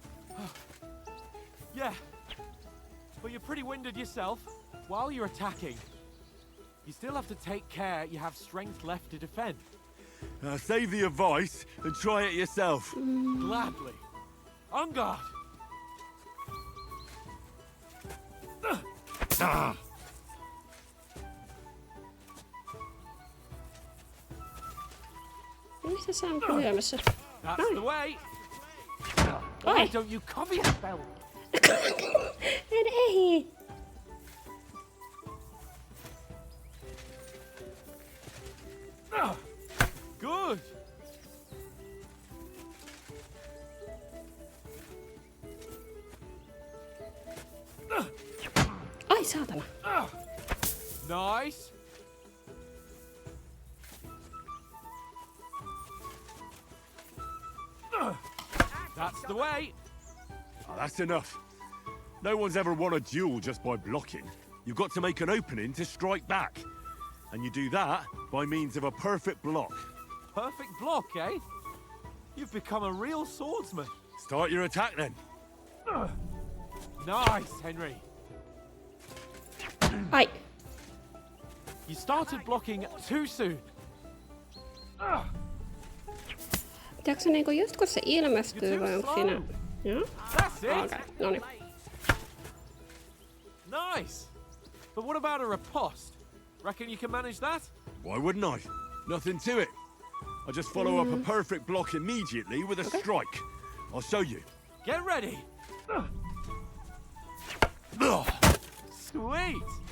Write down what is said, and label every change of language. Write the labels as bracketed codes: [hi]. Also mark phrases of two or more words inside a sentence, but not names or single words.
[en] Yeah. But you're pretty winded yourself. While you're attacking, you still have to take care you have strength left to defend. Save the advice and try it yourself. Gladly. On guard. [fi] Mistä sä oot lyömässä? [en] That's the way. Why don't you cover your belt? [fi] En ehdi. [en] Good. [fi] Ai saatana. [en] Nice. That's the way. Oh, that's enough. No one's ever won a duel just by blocking. You've got to make an opening to strike back. And you do that by means of a perfect block. Perfect block, eh? You've become a real swordsman. Start your attack then. Nice, Henry. Ai. You started blocking too soon. [fi] Pitääkö se niinku just kun se ilmestyy vai onko siinä? Joo. [en] That's it. [fi] Okei, noniin. [en] Nice. But what about a riposte? Reckon you can manage that? Why wouldn't I? Nothing to it. I just follow up a perfect block immediately with a strike. I'll show you. Get ready. Sweet.